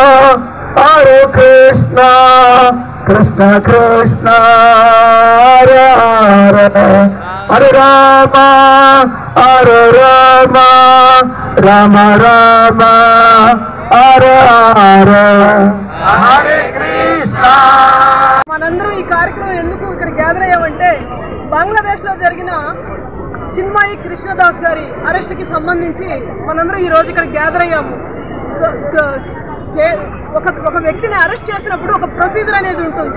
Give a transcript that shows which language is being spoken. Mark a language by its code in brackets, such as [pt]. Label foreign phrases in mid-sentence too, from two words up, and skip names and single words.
[sa] कृष्ण कृष्ण हरे हरे हरे राम राम राम हरे हरे हरे कृष्ण. [te] మనందరూ ఈ కార్యక్రమం ఎందుకు ఇక్కడ గ్యాదర్ అయ్యామంటే బంగ్లాదేశ్లో జరిగిన చిన్మయి కృష్ణదాస్ గారి అరెస్ట్కి సంబంధించి మనందరూ ఈరోజు ఇక్కడ గ్యాదర్ అయ్యాము. ఒక వ్యక్తిని అరెస్ట్ చేసినప్పుడు ఒక ప్రొసీజర్ అనేది ఉంటుంది.